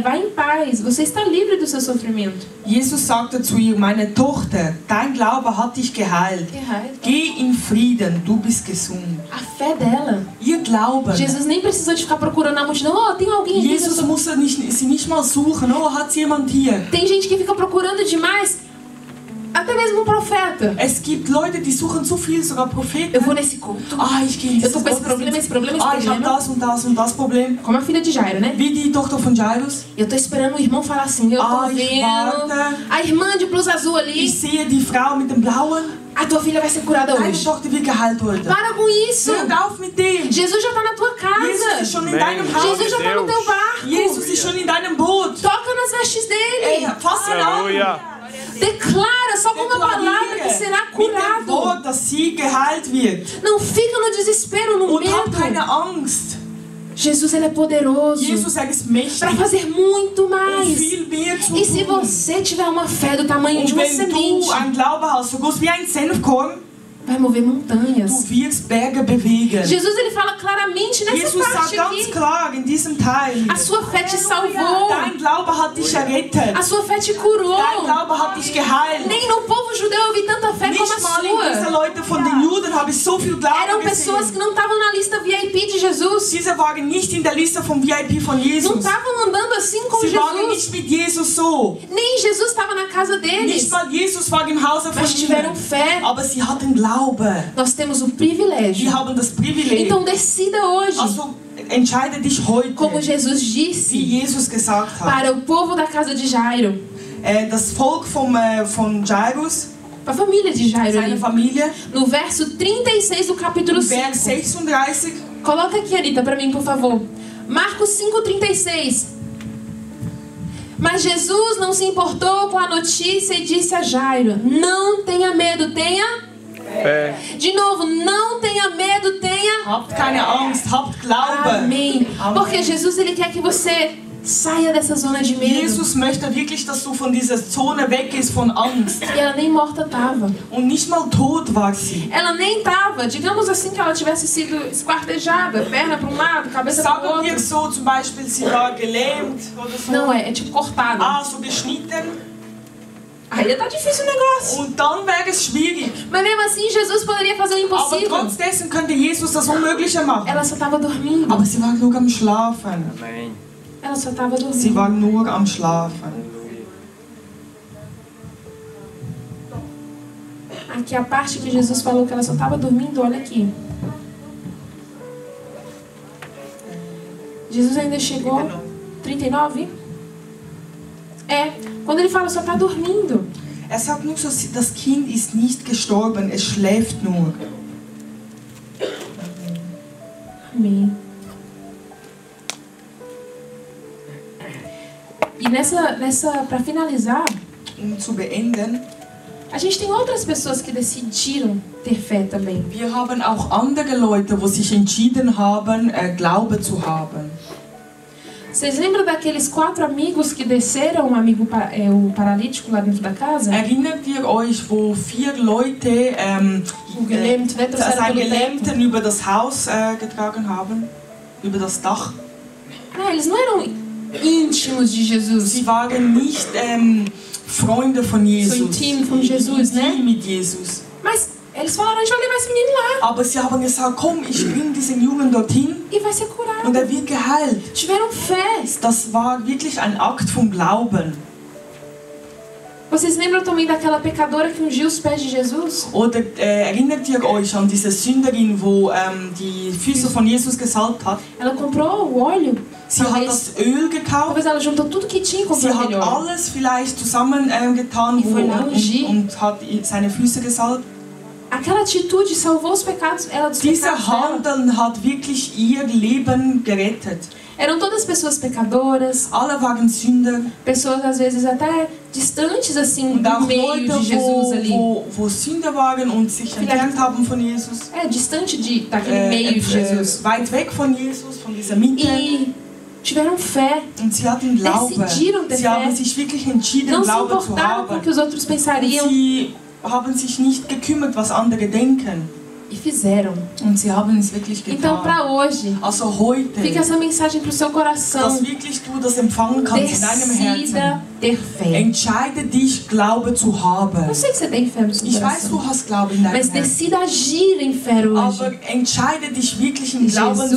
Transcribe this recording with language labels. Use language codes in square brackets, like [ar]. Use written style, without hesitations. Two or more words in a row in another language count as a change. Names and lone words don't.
[pt] Vá em paz. Você está livre do seu sofrimento. [de] Jesus sagte zu ihr, meine Tochter, dein Glaube hat dich geheilt. Geh in Frieden, du bist gesund. [pt] A fé dela. [de] Ihr Glauben. [pt] Jesus nem precisou de ficar procurando na multidão. Oh, tem alguém aqui. [de] Jesus musste sie nicht mal suchen. Oh, hat's jemand hier? [pt] Tem gente que fica procurando demais. Até mesmo um profeta. [de] Es gibt Leute, die suchen so viel, sogar Propheten. [pt] Eu vou nesse culto. [de] Ich gehe in [pt] Eu tô com esse problema, esse problema, esse [de] ich habe [pt] problema. [de] das und das und das Problem. [pt] Como a filha de Jairo, né? [de] Wie die Tochter von Jairus. [pt] Eu tô esperando o irmão falar assim, eu tô [de] Ich [pt] vendo. [de] warte. [pt] A irmã de blusa azul ali. [de] Ich sehe die Frau mit dem Blauen. [pt] A tua filha vai ser curada [de] Deine [pt] hoje. [de] Tochter wird geheilt heute. [pt] Para com isso. [de] Hör auf mit dem. [pt] Jesus já tá na tua [de] Jesus [pt] casa. [de] ist schon in deinem Haus. [pt] Jesus já tá no teu barco. [de] Jesus ist schon in deinem Boot. [pt] Toca nas vestes dele. [de] Fass ihn an. [pt] Declara só com uma palavra que será [de] Mit den [pt] curado. [de] Worten. dass sie geheilt wird. [pt] Não fica no desespero, no [de] Und hab [pt] medo. [de] keine Angst. [pt] Jesus, ele é poderoso [de] Jesus, er ist [pt] para [de] mächtig, [pt] fazer muito [de] um [pt] mais. [de] viel mehr zu [pt] E se [de] tun. [pt] você tiver uma fé do tamanho de [de] Und [pt] uma [de] wenn du [pt] semente, [de] einen Glaube hast, so groß wie ein Senfkorn, [pt] vai mover montanhas. [de] du wirst Berge bewegen. [pt] Jesus, ele fala claramente nessa [de] Jesus sagt [pt] parte [de] ganz [pt] aqui. [de] klar in diesem Teil, [pt] A sua fé te salvou. [de] dein Glaube hat dich errettet. [pt] A sua fé te curou. [de] Dein Glaube hat dich geheilt. [pt] Nem no povo judeu eu vi tanta fé como [de] Nicht [pt] a [de] mal in diese [pt] sua. [de] Leute von den Juden habe ich so viel [pt] Eram [de] Glauben [pt] pessoas [de] gesehen. [pt] que não estavam na lista VIP de Jesus. [de] Diese waren nicht in der Liste vom VIP von [pt] Não [de] Jesus. [pt] estavam andando assim com [de] Sie waren [pt] Jesus. [de] nicht mit Jesus so. [pt] Nem Jesus estava na casa deles. [de] Nicht mal Jesus war im Hause von [pt] Mas tiveram [de] ihnen. [pt] fé. [de] Aber sie hatten Glaube. [pt] Nós temos o privilégio. [de] Wir haben das Privileg. [pt] Então decida hoje, [de] Also entscheide dich heute, [pt] como Jesus [de] wie [pt] disse [de] Jesus gesagt hat. [pt] para o povo da casa de Jairo, [de] Das Volk von Jairus, [pt] para a família de Jairo [de] seine [pt] ali. [de] Familie, [pt] No verso 36 do capítulo [de] Vers [pt] 5. [de] 36. [pt] Coloca aqui, Anitta, para mim, por favor. Marcos 5,36. Mas Jesus não se importou com a notícia e disse a Jairo: não tenha medo, tenha fé. De novo, não tenha medo, tenha. [de] Habt keine Angst, habt Glaube. [pt] Amém. Amém. Porque Jesus, ele quer que você saia dessa zona de medo. [de] Jesus möchte wirklich, dass du von dieser Zone weggehst von Angst. [pt] E ela nem morta estava. [de] Und nicht mal tot war sie. [pt] Ela nem estava, digamos assim, que ela tivesse sido esquartejada, perna para um lado, cabeça para o [de] Sagen wir [pt] outro. [de] so, zum Beispiel, sie war gelähmt oder so. [pt] Não, é tipo cortada. [de] Ah, so geschnitten. [pt] Aí tá difícil o negócio. [de] Und dann wäre es schwierig. [pt] Mas mesmo assim, Jesus poderia fazer o [de] Aber [pt] impossível. [de] trotz dessen könnte Jesus das Unmögliche machen. [pt] Ela só estava dormindo. [de] Aber sie war nur am Schlafen. [pt] Ela só estava [de] Sie [pt] dormindo. [de] war nur am Schlafen. [pt] Aqui a parte que Jesus falou que ela só estava dormindo, olha aqui. Jesus ainda chegou. 39? É, quando ele fala só está dormindo. [de] Er sagt nur, so, das Kind ist nicht gestorben, es schläft nur. [pt] Amém. E nessa para finalizar, [de] Zu beenden, [pt] a gente tem outras pessoas que decidiram ter fé também. [de] wir haben auch andere Leute, die sich entschieden haben, Glaube zu haben. [pt] Vocês lembram daqueles 4 amigos que desceram o paralítico lá dentro da casa? [de] Erinnert ihr euch, wo 4 Leute [pt] O gelähmt, né? Trouxeram [de] einen [pt] pelo teto. [de] Gelähmten über das Haus getragen haben? Über das Dach? [pt] Não, eles não eram íntimos de Jesus. [de] Sie waren nicht Freunde von Jesus. So intim von Jesus, ne? Intim mit Jesus. [pt] Mas eles falaram, a gente vai levar esse menino lá [de] Aber sie haben gesagt, komm, ich bringe diesen Jungen dorthin [pt] e vai ser curado. [de] und er wird geheilt. [pt] Tiveram fé. [de] Das war wirklich ein Akt vom Glauben. [pt] Vocês lembram também daquela pecadora que ungiu os pés de Jesus? [de] Oder erinnert ihr euch an diese Sünderin, wo die Füße von Jesus gesalbt hat? [pt] Ela comprou o óleo. [de] Sie hat das Öl gekauft. [pt] Talvez ela juntou tudo que tinha e [de] Sie [pt] comprou [de] hat [pt] aquele óleo. [de] alles vielleicht zusammengetan [pt] E foi lá ungir. [de] und hat seine Füße gesalbt. [pt] Aquela atitude salvou os pecados, ela dos [de] Dieser [pt] pecados dela. [de] Handeln hat wirklich ihr Leben gerettet. [pt] Eram todas pessoas pecadoras, [de] Alle waren Sünder [pt] pessoas às vezes até distantes assim [de] und [pt] do [de] auch [pt] meio [de] Leute, [pt] de Jesus ali. [de] wo Sünder waren und sich entfernt haben von Jesus. [pt] É, distante daquele meio de Jesus. [de] Weit weg von Jesus, von dieser Mitte. [pt] E tiveram fé, [de] Und sie hatten Glaube. [pt] decidiram ter [de] Sie [pt] fé. [de] haben sich wirklich entschieden, [pt] Não se [de] Glaube zu [pt] importaram com o [de] haben. [pt] que os outros pensariam [de] Sie haben sich nicht gekümmert, was andere denken. [pt] e fizeram. [de] Und sie haben es wirklich [pt] Então, [de] getan. [pt] para hoje, [de] Also heute, [pt] fica essa mensagem pro seu coração. [de] dass wirklich du das empfangen kannst in deinem Herzen. [pt] Decida ter fé. [de] Entscheide dich, Glaube zu haben. [pt] Eu sei que você tem fé no seu [de] Ich weiß, [pt] coração, [de] du hast Glaube in deinem [pt] mas [de] Herzen. [pt] decida agir em fé [de] Aber [pt] hoje. [de] entscheide dich wirklich im Glauben zu